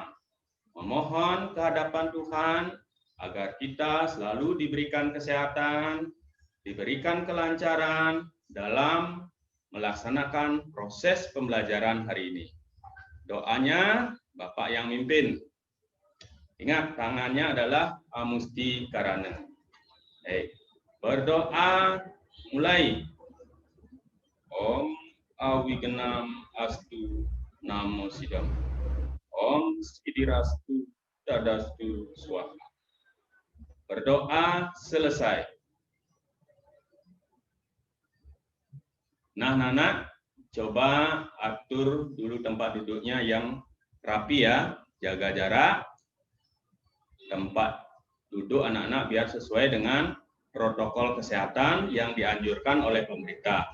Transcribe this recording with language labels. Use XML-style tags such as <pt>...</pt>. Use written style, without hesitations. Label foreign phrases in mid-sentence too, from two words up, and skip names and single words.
<id>Memohon kehadapan Tuhan agar kita selalu diberikan kesehatan, diberikan kelancaran dalam melaksanakan proses pembelajaran hari ini. Doanya Bapak yang mimpin. Ingat, tangannya adalah</id> <sa>Amusti Karana.</sa> <id>Berdoa mulai.</id> <sa>Om Awigenam Astu Namo Sidam. Om Sidirastu Dadastu Swaha.</sa> <id>Berdoa selesai. Nah, anak-anak, coba atur dulu tempat duduknya yang rapi ya. Jaga jarak. Tempat duduk anak-anak biar sesuai dengan protokol kesehatan yang dianjurkan oleh pemerintah.</id>